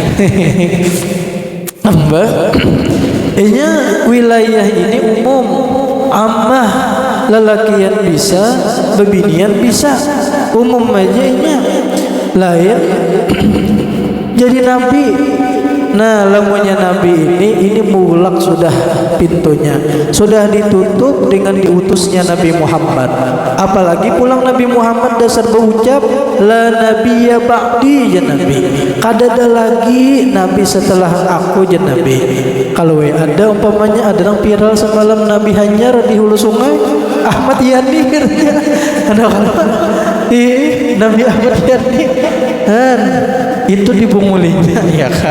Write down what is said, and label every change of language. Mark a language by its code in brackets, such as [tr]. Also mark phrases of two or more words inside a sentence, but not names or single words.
[bjn] Nambah, inya wilayah ini umum, ammah, lelakian bisa, bebinian bisa, umum aja nya. Lain jadi nabi. Nah, lamunya nabi ini mulak sudah pintunya, sudah ditutup dengan diutusnya Nabi Muhammad. Apalagi pulang Nabi Muhammad dasar berucap [ar] la nabiyya ba'di ya nabi. [bjn] Kada ada lagi nabi setelah aku [ar] ya nabi. [bjn] Kalau ada umpamanya ada yang viral semalam Nabi Hanyar di hulu sungai Ahmad Yani ada Nabi Ahmad Yani itu dibungulinya ya kak.